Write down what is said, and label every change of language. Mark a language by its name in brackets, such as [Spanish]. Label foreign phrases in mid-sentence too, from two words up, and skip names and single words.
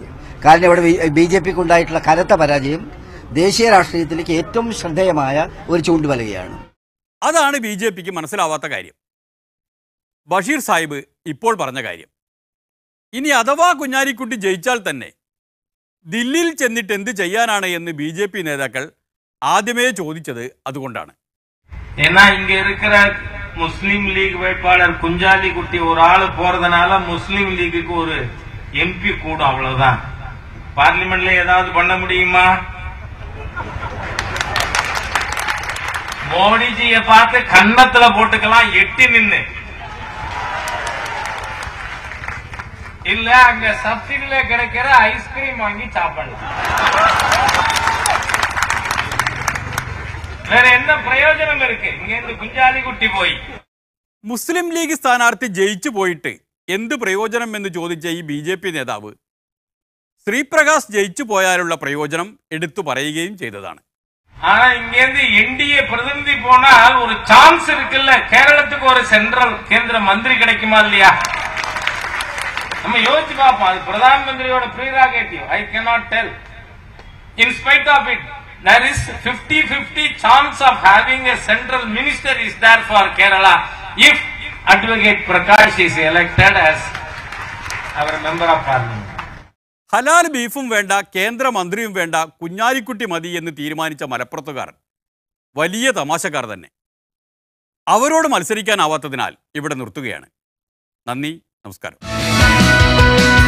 [Malayalam] കാരണം ഇവിടെ BJPക്ക് ഉണ്ടായിട്ടുള്ള കനത്ത പരാജയം ദേശീയ രാഷ്ട്രീയത്തിലേക്ക് ഏറ്റവും ശ്രദ്ധേയമായ ഒരു ചൂണ്ടുവലകയാണ്. അതാണ് BJPക്ക് മനസ്സിലാവാത്ത കാര്യം. ബഷീർ സാഹിബ് ഇപ്പോൾ പറഞ്ഞ കാര്യം. ഇനി അഥവാ കുഞ്ഞാലിക്കുട്ടി ജയിച്ചാൽ തന്നെ ദില്ലിയിൽ ചെന്നിട്ട് എന്ത് ചെയ്യാനാണ് എന്ന് BJP നേതാക്കൾ ആദ്യമേ ചോദിച്ചത് അതുകൊണ്ടാണ്. [Tamil] ஏன்னா இங்க இருக்கிற முஸ்லீம் லீக் வேட்பாளர் குஞ்சாலிக்குட்டி ஒரு ஆளு போறதுனால முஸ்லீம் லீக்குக்கு ஒரு MP கூடும், அவ்வளவுதான். பார்லிமெண்ட்ல ஏதாவது பண்ண முடியுமா? மோடிஜியை பார்த்து கன்னத்துல போட்டுக்கலாம், எட்டி நின்னு இல்ல அங்க சப்சிடியில கிடைக்கிற ஐஸ்கிரீம் வாங்கி சாப்பிடலாம். வேற என்ன പ്രയോജനം இருக்கு [Malayalam] ഇങ്ങനെ കുഞ്ഞാലിക്കുട്ടി പോയി? മുസ്ലിം ലീഗ് സ്ഥാനാർത്ഥി ജയിച്ചു പോയിട്ട് എന്ത് പ്രയോജനം എന്ന് ചോദിച്ച ഈ BJP നേതാവ് ശ്രീപ്രകാശ് ജയിച്ചു പോയാലുള്ള പ്രയോജനം എടുത്തു പറയുകയും ചെയ്തതാണ്. [Tamil] ஆனா இங்கிருந்து NDA பிரதிநிதி போனால் ஒரு சான்ஸ் இருக்குல்ல, கேரளத்துக்கு ஒரு சென்ட்ரல் கேந்திர மந்திரி கிடைக்குமா இல்லையா? நம்ம யோசிச்சு பார்ப்போம். அது பிரதான் மந்திரியோட ப்ரீராகேட்டிவ். [English] I cannot tell. In spite of it, there is 50-50 chance of having a central minister is there for Kerala if Advocate Prakash is elected as our member of parliament. [Malayalam] ഹലാൽ ബീഫും വേണ്ട, കേന്ദ്രമന്ത്രിയും വേണ്ട, കുഞ്ഞാലിക്കുട്ടി മതി എന്ന് തീരുമാനിച്ച മലപ്പുറത്തുകാർ വലിയ തമാശക്കാർ തന്നെ. അവരോട് മത്സരിക്കാനാവാത്തതിനാൽ ഇവിടെ നിർത്തുകയാണ്. നന്ദി, നമസ്കാരം.